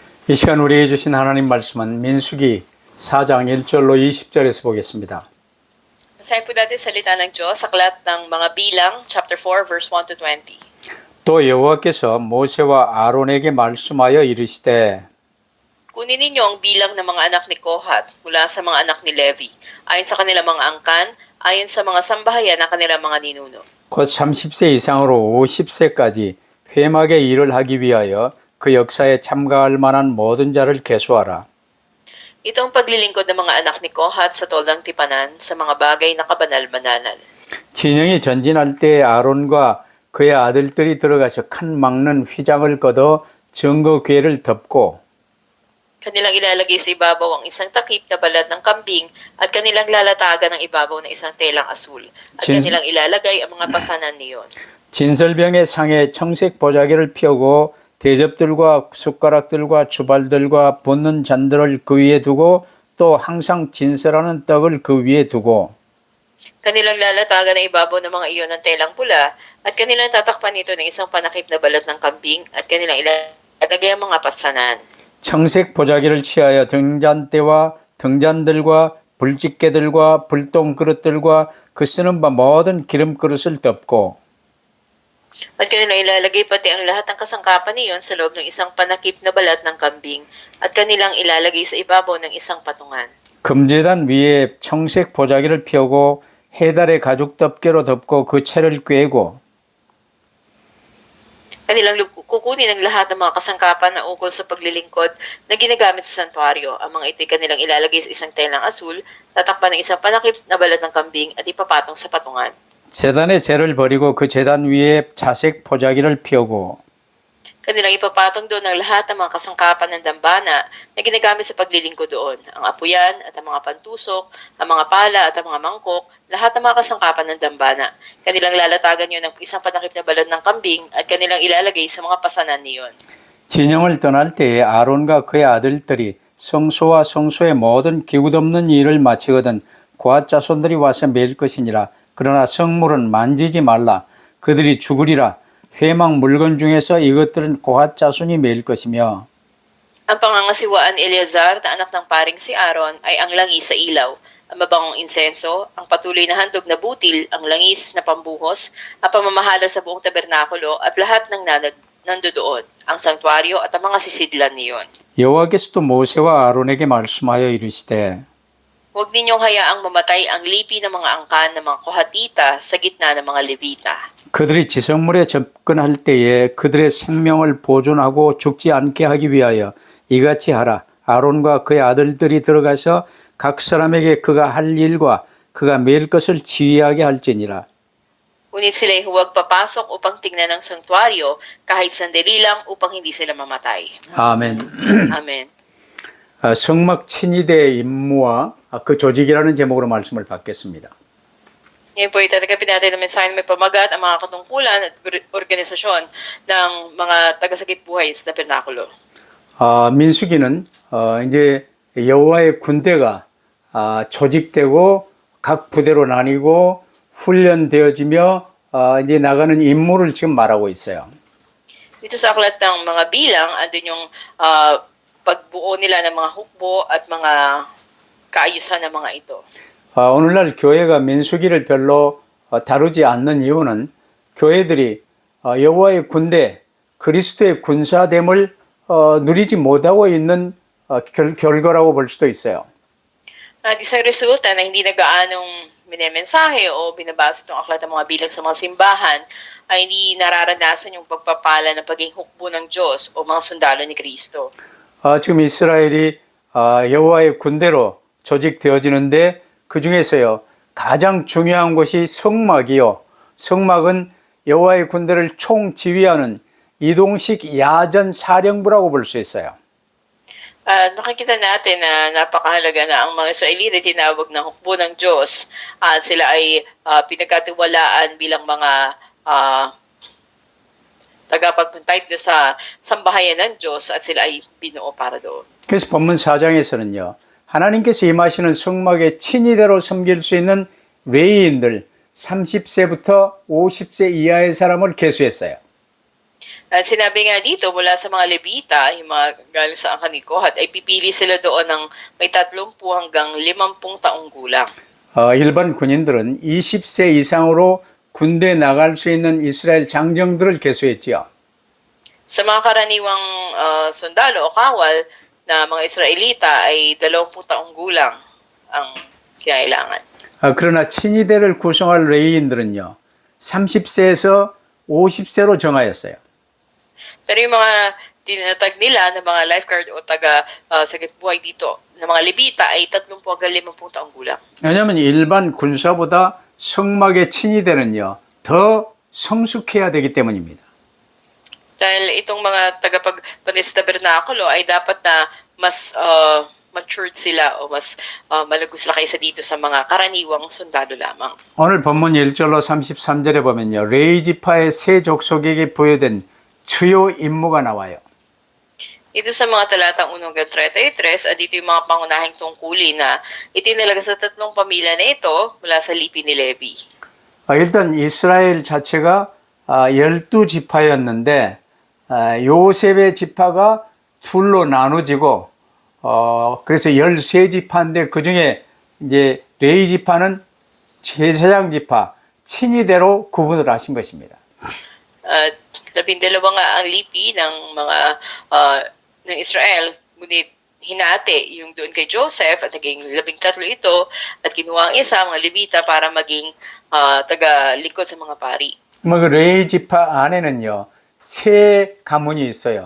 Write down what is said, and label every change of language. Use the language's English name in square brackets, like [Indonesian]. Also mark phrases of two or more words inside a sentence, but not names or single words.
[Korean] 이 시간 우리에게 주신 하나님 말씀은 민수기 4장 1절로 20절에서 보겠습니다. [Filipino] Basahin po natin salita ng Diyos sa aklat ng mga bilang, [English] chapter 4, verse 1 to 20. [Korean] 또 여호와께서 모세와 아론에게 말씀하여 이르시되 [Filipino] Kunin ninyo ang bilang ng mga anak ni Kohat mula sa mga anak ni Levi, ayon sa kanilang mga angkan, ayon sa mga sambahayan ng kanilang mga ninuno. [Korean] 곧 30세 이상으로 50세까지 회막의 일을 하기 위하여 그 역사에 참가할 만한 모든 자를 계수하라. [Filipino] Ito ang paglilingkod ng mga anak ni Kohat sa toldang tipanan sa mga bagay na kabanal-banalan. [Korean] 진영이 전진할 때 아론과 그의 아들들이 들어가서 칸 막는 휘장을 걷어 증거궤를 덮고 [Filipino] Kanilang ilalagay sa ibabaw ang isang takip na balat ng kambing at kanilang lalatagan ng ibabaw ng isang telang asul. At kanilang ilalagay ang mga pasanan niyon. [Korean] 진설병의 상에 청색 보자기를 펴고 대접들과 숟가락들과 주발들과 붓는 잔들을 그 위에 두고 또 항상 진설하는 떡을 그 위에 두고 [Filipino] Kanilang lalatagan ng ibabaw ng mga iyon ng telang pula at kanilang tatakpan nito ng isang panakip na balat ng kambing at kanilang ilalagay ang mga pasanan. [Korean] 청색 보자기를 취하여 등잔대와 등잔들과 불집게들과 불똥 그릇들과 그 쓰는 바 모든 기름 그릇을 덮고 [Filipino] At kanilang ilalagay pati ang lahat ng kasangkapan niyon sa loob ng isang panakip na balat ng kambing at kanilang ilalagay sa ibabaw ng isang patungan. [Korean] 금제단 위에 청색 보자기를 펴고 해달의 가죽 덮개로 덮고 그 채를 꿰고 [Filipino] Kanilang kukunin ang lahat ng mga kasangkapan na ukol sa paglilingkod na ginagamit sa santuario. Ang mga ito'y kanilang ilalagay sa isang telang asul, tatakpan ng isang panakip na balat ng kambing at ipapatong sa patungan. [Korean] 제단의 재를 버리고 그 제단 위에 자색 보자기를 펴고 [Filipino] Kanilang ipapatong doon ang lahat ng mga kasangkapan ng dambana na ginagamit sa paglilingkod doon. Ang apuyan at ang mga pantusok, ang mga pala at ang mga mangkok, lahat ng mga kasangkapan ng dambana. Kanilang lalatagan yun ng isang panakip na balat ng kambing at kanilang ilalagay sa mga pasanan niyon. [Korean] 진영을 떠날 때에 아론과 그의 아들들이 성소와 성소의 모든 기구 덮는 일을 마치거든 고앗 자손들이 와서 매일 것이니라. 그러나 성물은 만지지 말라. 그들이 죽으리라. 회막 물건 중에서 이것들은 고앗 자손이 매일 것이며 [Filipino] Ang pangangasiwaan ni Eleazar na anak ng paring si Aaron ay ang langis sa ilaw, ang mabangong insenso, ang patuloy na handog na butil, ang langis na pambuhos, ang pamamahala sa buong tabernakulo at lahat ng nandoon, ang sanktuaryo at ang mga sisidlan niyon. [Korean] 여호와께서도 모세와 아론에게 말씀하여 이르시되 [Filipino] Huwag ninyong hayaang mamatay ang lipi ng mga angkan ng mga Kohatita sa gitna ng mga Levita. [Korean] 그들이 지성물에 접근할 때에 그들의 생명을 보존하고 죽지 않게 하기 위하여 이같이 하라. 아론과 그의 아들들이 들어가서 각 사람에게 그가 할 일과 그가 매일 것을 지휘하게 할지니라. [Filipino] Ngunit sila'y huwag papasok upang tingnan ng sanktuaryo kahit sandali lang upang hindi sila mamatay. [Korean] 아멘. [Filipino] Amen. [Korean] 성막 친위대의 임무와 그 조직이라는 제목으로 말씀을 받겠습니다. [Filipino] Ngayon po itatanggapin natin ng mensahe na may pamagat ang mga katungkulan at organisasyon ng mga tagasagip buhay sa tabernakulo. [Korean] 민수기는 이제 여호와의 군대가 조직되고 각 부대로 나뉘고 훈련되어지며 이제 나가는 임무를 지금 말하고 있어요. [Filipino] Dito sa aklat ng mga bilang, andun yung pagbuo nila ng mga hukbo at mga kaayusan ng mga ito. [Korean] 오늘날 교회가 민수기를 별로 다루지 않는 이유는 교회들이 여호와의 군대, 그리스도의 군사됨을 누리지 못하고 있는 결과라고 볼 수도 있어요. [Filipino] At isang resulta na hindi nagaanong minemensahe o binabasa itong aklat ng mga bilang sa mga simbahan ay hindi nararanasan yung pagpapala ng pagiging hukbo ng Diyos o mga sundalo ni Kristo. [Korean] 지금 이스라엘이 여호와의 군대로 조직되어지는데 그 중에서요 가장 중요한 것이 성막이요. 성막은 여호와의 군대를 총지휘하는 이동식 야전 사령부라고 볼 수 있어요. [Filipino] Nakikita natin na napakahalaga na ang mga Israelita tinawag na hukbo ng Diyos at sila ay pinagkatiwalaan bilang mga tagapagtuntay doon sa sambahayan ng Diyos at sila ay binuo para doon. [Korean] 그래서 본문 4장에서는요. 하나님께서 임하시는 성막의 친위대로 섬길 수 있는 레위인들 30세부터 50세 이하의 사람을 계수했어요. [Filipino] At sinabi nga dito mula sa mga Levita, yung mga galing sa Angkanikohat, ay pipili sila doon ng may 30 hanggang 50 taong gulang. [Korean] 일반 군인들은 20세 이상으로 군대 나갈 수 있는 이스라엘 장정들을 계수했지요. [Filipino] Sa mga karaniwang sundalo o kawal na mga Israelita ay 20 taong gulang ang kinailangan. [Korean] 그러나 친위대를 구성할 레이인들은요, 30세에서 50세로 정하였어요. [Filipino] Pero yung mga tinatag nila na mga lifeguard o taga sagip buhay dito na mga Levita ay 30 hanggang 50 taong gulang. [Korean] 왜냐하면 일반 군사보다 성막의 친위대는요, 더 성숙해야 되기 때문입니다. [Filipino] Dahil itong mga tagapagpanis sa tabernakulo ay dapat na mas matured sila o mas malago sila kaysa dito sa mga karaniwang sundalo lamang. [Korean] 오늘 본문 1절로 33절에 보면요, 레위 지파의 세 족속에게 부여된 주요 임무가 나와요. [Filipino] Dito sa mga talatang 1 hanggang 33, dito yung mga pangunahing tungkulin na itinalaga sa tatlong pamilya na ito mula sa lipi ni Levi. [Korean] 일단 이스라엘 자체가 12지파였는데 요셉의 지파가 둘로 나눠지고 그래서 13지파인데 그중에 이제 레위 지파는 제사장 지파, 친위대로 구분을 하신 것입니다. [Filipino] At 12 nga ang lipi ng mga ng Israel, ngunit hinati yung doon kay Joseph at naging 13 ito at kinuha ang isa, mga Levita, para maging taga-lingkod sa mga pari. [Korean] 그 레위 지파 안에는요, 세 가문이 있어요.